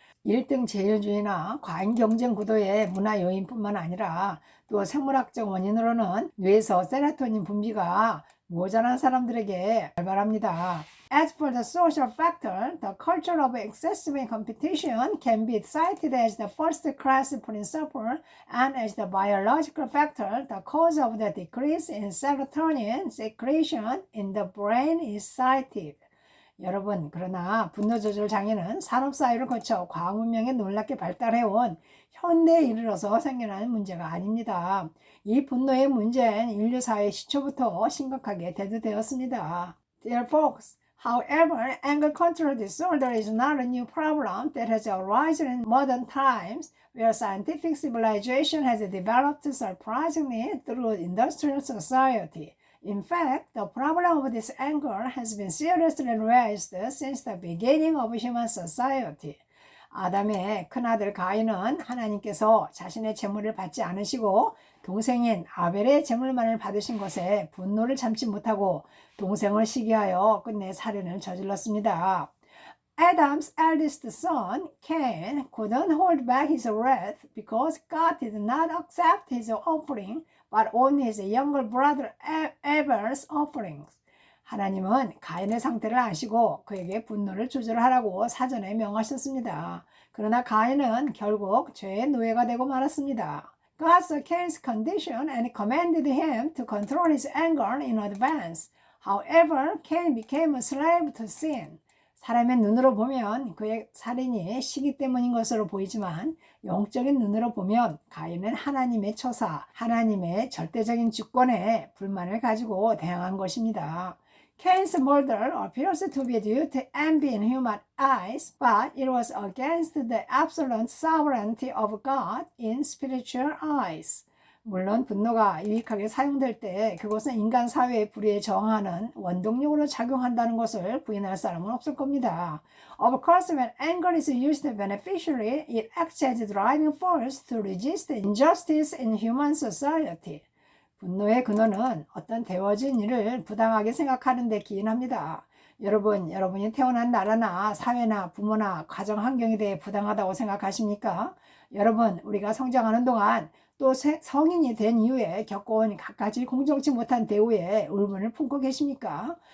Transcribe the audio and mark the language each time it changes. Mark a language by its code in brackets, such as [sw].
[ko] 1등 제일주의나 과잉 경쟁 구도의 문화 요인뿐만 아니라 또 생물학적 원인으로는 뇌에서 세로토닌 분비가 모자란 사람들에게 발발합니다. [en] As for the social factor, the culture of excessive competition can be cited as the first-class principle, and as the biological factor, the cause of the decrease in serotonin secretion in the brain is cited. [ko] 여러분, 그러나 분노 조절 장애는 산업 사회를 거쳐 과학 문명에 놀랍게 발달해온 현대에 이르러서 생겨나는 문제가 아닙니다. 이 분노의 문제는 인류 사회 시초부터 심각하게 대두되었습니다. [en] Dear folks, however, anger control disorder is not a new problem that has arisen in modern times, where scientific civilization has developed surprisingly through industrial society. In fact, the problem of this anger has been seriously raised since the beginning of human society. [ko] 아담의 큰아들 가인은 하나님께서 자신의 재물을 받지 않으시고 동생인 아벨의 재물만을 받으신 것에 분노를 참지 못하고 동생을 시기하여 끝내 살인을 저질렀습니다. [en] Adam's eldest son, Cain, couldn't hold back his wrath because God did not accept his offering, but only his younger brother Abel's offerings. [ko] 하나님은 가인의 상태를 아시고 그에게 분노를 조절하라고 사전에 명하셨습니다. 그러나 가인은 결국 죄의 노예가 되고 말았습니다. [en] God saw Cain's condition and commanded him to control his anger in advance. However, Cain became a slave to sin. [ko] 사람의 눈으로 보면 그의 살인이 시기 때문인 것으로 보이지만 영적인 눈으로 보면 가인은 하나님의 처사, 하나님의 절대적인 주권에 불만을 가지고 대항한 것입니다. [en] Cain's murder appears to be due to envy in human eyes, but it was against the absolute sovereignty of God in spiritual eyes. [ko] 물론 분노가 유익하게 사용될 때 그것은 인간 사회의 불의에 저항하는 원동력으로 작용한다는 것을 부인할 사람은 없을 겁니다. [en] Of course, when anger is used beneficially, it acts as a driving force to resist injustice in human society. [ko] 분노의 근원은 어떤 되어진 일을 부당하게 생각하는 데 기인합니다. 여러분이 태어난 나라나 사회나 부모나 가정 환경에 대해 부당하다고 생각하십니까? 여러분, 우리가 성장하는 동안 또 성인이 된 이후에 겪어온 갖가지 공정치 못한 대우에 울분을 품고 계십니까?